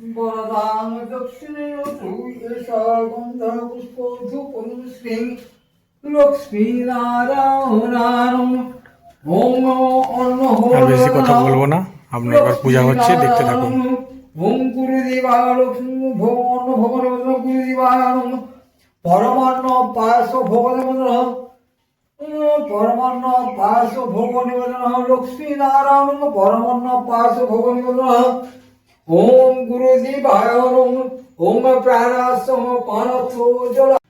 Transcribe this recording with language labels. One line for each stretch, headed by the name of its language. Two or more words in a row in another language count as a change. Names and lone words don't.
Bangla: আর বেশি কথা বলবো না, আপনার এবার পূজা হচ্ছে, দেখতে থাকুন।
Sanskrit: ওম গুরুদেবায়
Bangla: লক্ষ্মী ভগবান ভগবান গুরুদেবায় পরমান্ন পায়স ভোগ নিবেদন, পরমান্ন পায়স ভোগ নিবেদন, লক্ষ্মী নারায়ণ পরমান্ন পায়স ভোগ নিবেদন।
Sanskrit: ওম গুরুদেবায়
Bangla: ওম প্রাণাস পানস জল।